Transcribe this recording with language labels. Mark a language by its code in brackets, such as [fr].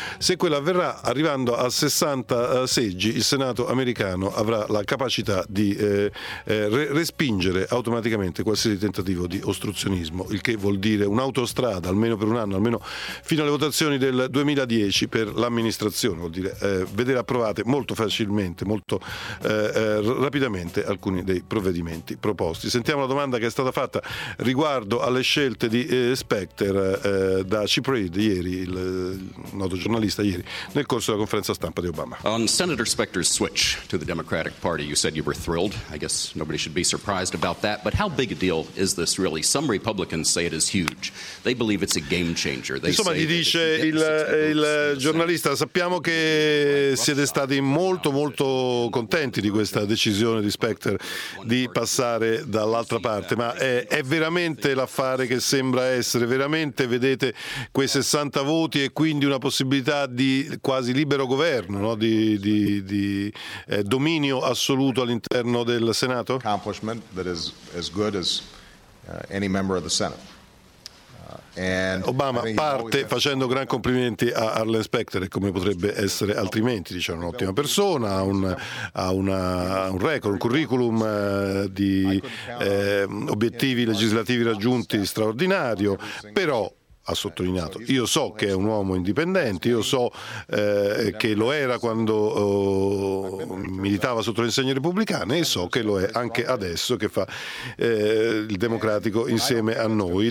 [it] Se quello avverrà, arrivando a 60 seggi, il Senato americano avrà la capacità di respingere automaticamente qualsiasi tentativo di ostruzionismo, il che vuol dire un'autostrada almeno per un anno, almeno fino alle votazioni del 2010 per l'amministrazione, vuol dire vedere approvate molto facilmente, molto rapidamente alcuni dei provvedimenti proposti. Sentiamo la domanda che è stata fatta riguardo alle scelte di Specter da Chip Reid ieri, il noto giornalista, ieri nel corso della conferenza stampa di Obama. [en] On Senator Specter's switch to the Democratic Party, you said you were thrilled. I guess nobody should be surprised about that, but how big a deal is this really? Some Republicans say it is huge. They believe it's a game changer. [it] Insomma, gli dice il giornalista, sappiamo che siete stati molto molto contenti di questa decisione di Specter di passare dall'altra parte, ma è veramente l'affare che sembra essere? Veramente vedete quei 60 voti e quindi una possibilità di quasi libero governo, no? di dominio assoluto all'interno del Senato? [en] Accomplishment that is as good as any member of the Senate. [it] Obama parte facendo gran complimenti a Arlan Specter, come potrebbe essere altrimenti, dice, un'ottima persona, ha un record, un curriculum di obiettivi legislativi raggiunti straordinario, però ha sottolineato, io so che è un uomo indipendente, io so che lo era quando militava sotto le insegne repubblicane e so che lo è anche adesso che fa il democratico insieme a noi.